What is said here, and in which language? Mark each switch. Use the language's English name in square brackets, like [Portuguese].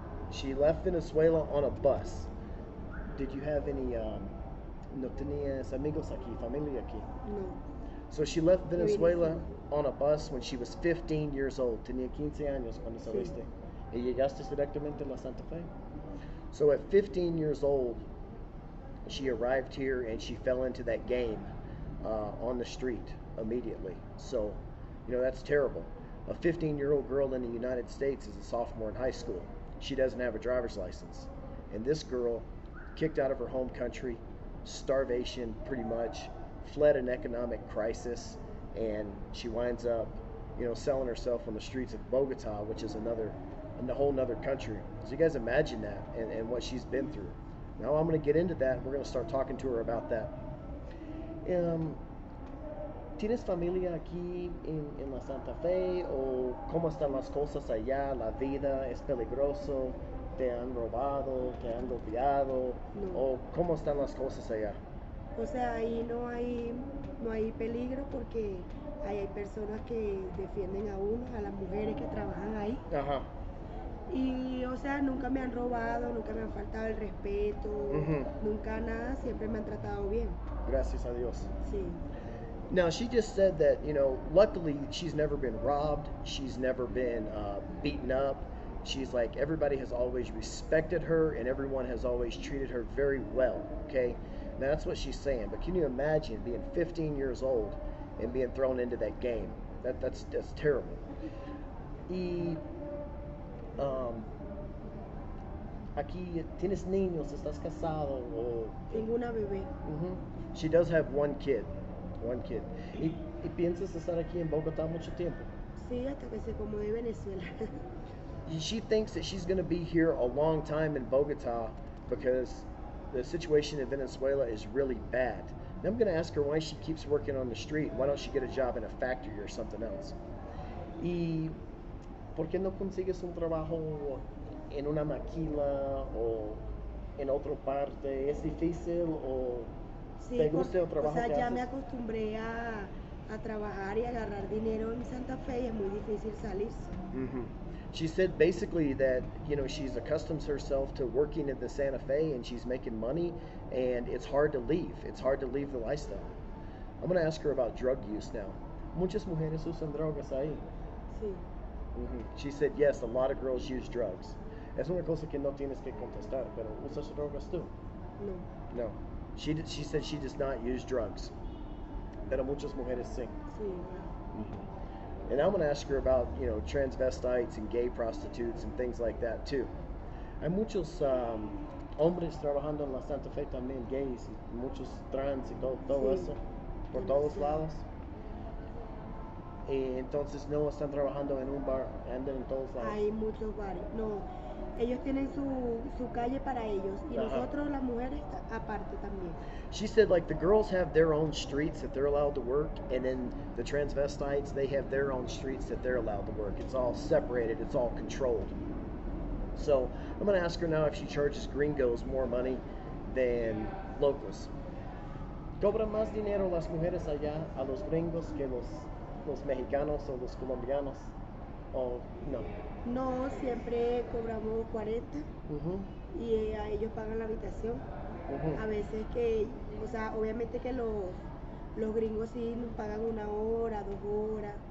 [English] She left Venezuela on a bus. Did you have any [Spanish] no tenías amigos aquí, familia aquí? No. [English] So she left Venezuela on a bus when she was 15 years old. [Spanish] Tenía 15 años cuando saliste. ¿Y llegaste directamente a la Santa Fe? [English] So at 15 years old, she arrived here and she fell into that game on the street immediately. So, you know, that's terrible. A 15-year-old girl in the United States is a sophomore in high school. She doesn't have a driver's license. And this girl, kicked out of her home country, starvation pretty much, fled an economic crisis, and she winds up, you know, selling herself on the streets of Bogota, which is a whole nother country. So you guys imagine that and what she's been through. Now I'm going to get into that. We're going to start talking to her about that. [Spanish] ¿Tienes familia aquí en la Santa Fe? ¿O cómo están las cosas allá? ¿La vida es peligroso? ¿Te han robado? ¿Te han golpeado? No. ¿O cómo están las cosas allá? O sea, ahí no hay peligro porque ahí hay personas que defienden a uno, a las mujeres que trabajan ahí. Ajá. Y, o sea, nunca me han robado, nunca me han faltado el respeto, nunca nada, siempre me han tratado bien. Gracias a Dios. Sí. [English] Now, she just said that, you know, luckily she's never been robbed. She's never been beaten up. She's like, everybody has always respected her and everyone has always treated her very well, okay? Now, that's what she's saying. But can you imagine being 15 years old and being thrown into that game? That's terrible. [Spanish] Y aquí, ¿tienes niños? ¿Estás casado? O... Tengo una bebé. [English] She does have one kid. [Spanish] ¿Y piensas estar aquí en Bogotá mucho tiempo? Sí, hasta que se acomode Venezuela. [English] She thinks that she's going to be here a long time in Bogota because the situation in Venezuela is really bad. And I'm going to ask her why she keeps working on the street. Why don't she get a job in a factory or something else? [Spanish] ¿Y por qué no consigues un trabajo en una maquila o en otra parte? ¿Es difícil o Sí, te gusta el trabajo o sea, que ya haces? me acostumbré a trabajar y agarrar dinero en Santa Fe y es muy difícil salirse. [English] She said basically that, you know, she's accustomed herself to working at the Santa Fe and she's making money and it's hard to leave. It's hard to leave the lifestyle. I'm going to ask her about drug use now. [Spanish] Muchas mujeres usan drogas ahí. Sí. [English] She said, yes, a lot of girls use drugs. [Spanish] Es una cosa que no tienes que contestar, pero ¿usas drogas tú? No. No. [English] She said she does not use drugs. [Spanish] Pero muchas mujeres sí. Sí. [English] And I'm going to ask her about, you know, transvestites and gay prostitutes and things like that too. [Spanish] Hay muchos hombres trabajando en la Santa Fe también, gays, y muchos trans y todo Sí. eso, por todos lados. Y entonces no están trabajando en un bar, andan en todos lados. Hay muchos bares. No, ellos tienen su calle para ellos y nosotros las mujeres aparte también. [English] She said like the girls have their own streets that they're allowed to work, and then the transvestites, they have their own streets that they're allowed to work. It's all separated, it's all controlled. So I'm going to ask her now if she charges gringos more money than locals. [Spanish] ¿Cobran más dinero las mujeres allá a los gringos que los mexicanos o los colombianos? ¿O no? No, siempre cobramos 40 Ujú, y a ellos pagan la habitación. ujú. A veces que, o sea, obviamente que los gringos sí nos pagan 1 hora, 2 horas.